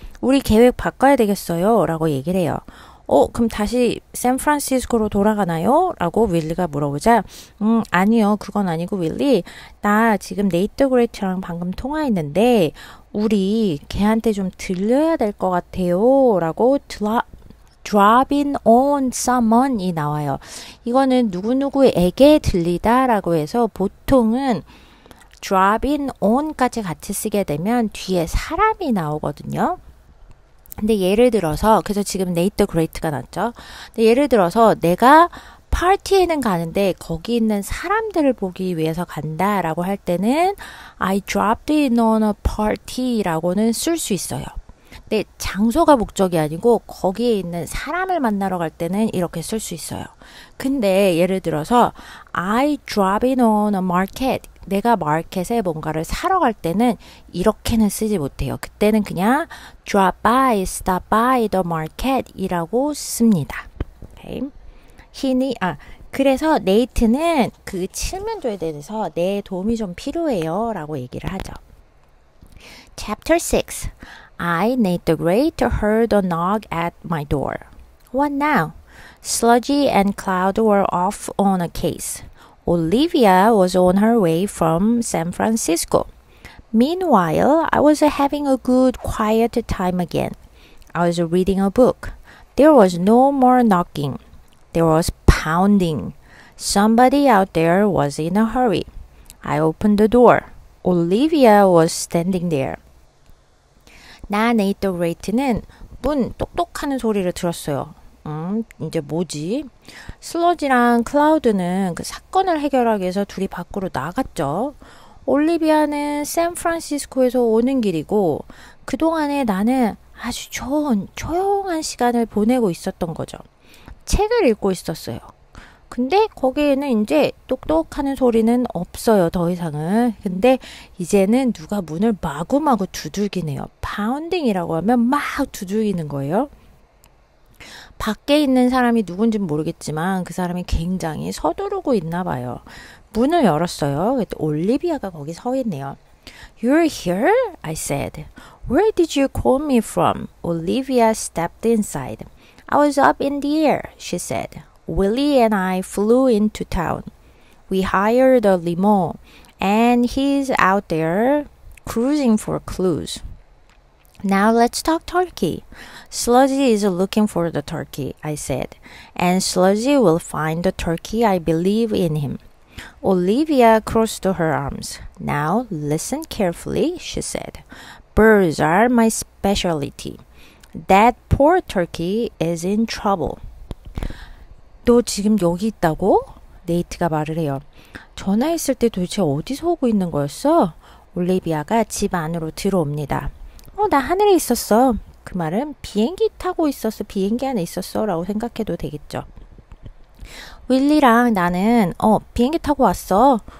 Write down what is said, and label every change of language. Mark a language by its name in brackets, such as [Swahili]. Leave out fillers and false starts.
[Korean] 우리 계획 바꿔야 되겠어요. 라고 얘기를 해요. 그럼 다시 샌프란시스코로 돌아가나요? 라고 윌리가 물어보자 아니요. 그건 아니고 윌리 나 지금 네이트 그레이트랑 방금 통화했는데 우리 걔한테 좀 들려야 될 것 같아요. 라고 dropping on someone이 나와요. 이거는 누구누구에게 들리다 라고 해서 보통은 dropping on까지 같이 쓰게 되면 뒤에 사람이 나오거든요. 근데 예를 들어서 그래서 지금 Nate the Great가 났죠. 근데 예를 들어서 내가 파티에는 가는데 거기 있는 사람들을 보기 위해서 간다라고 할 때는 [English] I dropped in on a party [Korean] 라고는 쓸 수 있어요. 근데 장소가 목적이 아니고 거기에 있는 사람을 만나러 갈 때는 이렇게 쓸 수 있어요. 근데 예를 들어서 [English] I drop in on a market. [Korean] 내가 마켓에 뭔가를 사러 갈 때는 이렇게는 쓰지 못해요. 그때는 그냥 [English] drop by, stop by the market [Korean] 이라고 씁니다. [English] Okay. [Korean] 그래서 네이트는 그 칠면조에 대해서 내 도움이 좀 필요해요 라고 얘기를 하죠. [English] Chapter 6. I, Nate the Great, heard a knock at my door. What now? Sludgy and Cloud were off on a case. Olivia was on her way from San Francisco. Meanwhile, I was having a good quiet time again. I was reading a book. There was no more knocking. There was pounding. Somebody out there was in a hurry. I opened the door. Olivia was standing there. [Korean] 나 네이트 더 그레이트는 문 똑똑하는 소리를 들었어요. 이제 뭐지? 슬러지랑 클라우드는 그 사건을 해결하기 위해서 둘이 밖으로 나갔죠. 올리비아는 샌프란시스코에서 오는 길이고 그동안에 나는 아주 좋은 조용한 시간을 보내고 있었던 거죠. 책을 읽고 있었어요. 근데 거기에는 이제 똑똑하는 소리는 없어요. 더 이상은. 근데 이제는 누가 문을 마구마구 두들기네요. 파운딩이라고 하면 막 두들기는 거예요. 밖에 있는 사람이 누군지는 모르겠지만 그 사람이 굉장히 서두르고 있나 봐요. 문을 열었어요. 그때 올리비아가 거기 서 있네요. [English] You're here? I said. Where did you call me from? Olivia stepped inside. I was up in the air, she said. Willie and I flew into town. We hired a limo, and he's out there cruising for clues. Now let's talk turkey. Sludgy is looking for the turkey, I said, and Sludgy will find the turkey. I believe in him. Olivia crossed her arms. Now listen carefully, she said. Birds are my specialty. That poor turkey is in trouble. [Korean] 너 지금 여기 있다고? 네이트가 말을 해요. 전화했을 때 도대체 어디서 오고 있는 거였어? 올리비아가 집 안으로 들어옵니다. 나 하늘에 있었어. 그 말은 비행기 타고 있었어. 비행기 안에 있었어. 라고 생각해도 되겠죠. 윌리랑 나는 비행기 타고 왔어.